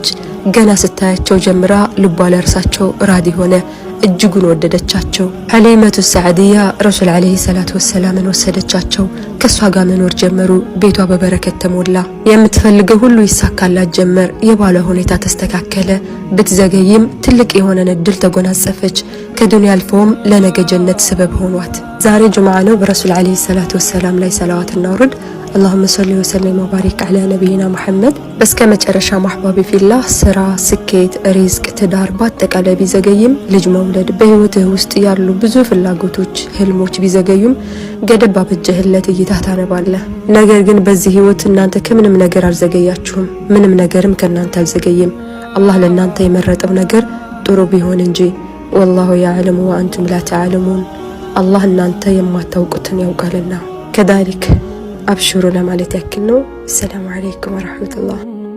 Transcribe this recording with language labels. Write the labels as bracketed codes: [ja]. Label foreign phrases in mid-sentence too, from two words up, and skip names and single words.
[am] ገና ስታያቸው ጀምራ ልቧ ለእርሳቸው ራዲ ሆነ፣ እጅጉን ወደደቻቸው። ሐሊመቱ ሰዕዲያ ረሱል [ar] عليه الصلاة والسلام [am] ወሰደቻቸው። ከሷ ጋር መኖር ጀመሩ። ቤቷ በበረከት ተሞላ። የምትፈልገው ሁሉ ይሳካላት ጀመር። የባሏ ሁኔታ ተስተካከለ። ብትዘገይም ትልቅ የሆነን እድል ተጎናጸፈች። ከዱንያ አልፎም ለነገ ጀነት ሰበብ ሆኗት። ዛሬ ጁምዓ ነው። በረሱል [ar] عليه الصلاة والسلام [am] ላይ ሰላዋት እናውርድ። [ar] اللهم صل وسلم وبارك على نبينا محمد። [am] በስከ መጨረሻ [ar] محبابي في الله [am] ስራ፣ ስኬት፣ ሪዝቅ፣ ትዳር በአጠቃላይ ቢዘገይም ልጅ መውለድ በህይወትህ ውስጥ ያሉ ብዙ ፍላጎቶች፣ ህልሞች ቢዘገዩም ገደብ አበጀህለት እይታ ታነባለህ። ነገር ግን በዚህ ህይወት እናንተ ከምንም ነገር አልዘገያችሁም፣ ምንም ነገርም ከናንተ አልዘገየም። አላህ ለናንተ የመረጠው ነገር ጥሩ ቢሆን እንጂ [ar] والله يعلم وانتم لا تعلمون። [am] አላህ እናንተ የማታውቁትን ያውቃልና። ከذلك አብሽሩ ለማለት ያክል ነው። [ar] سلام عليكم ورحمة الله።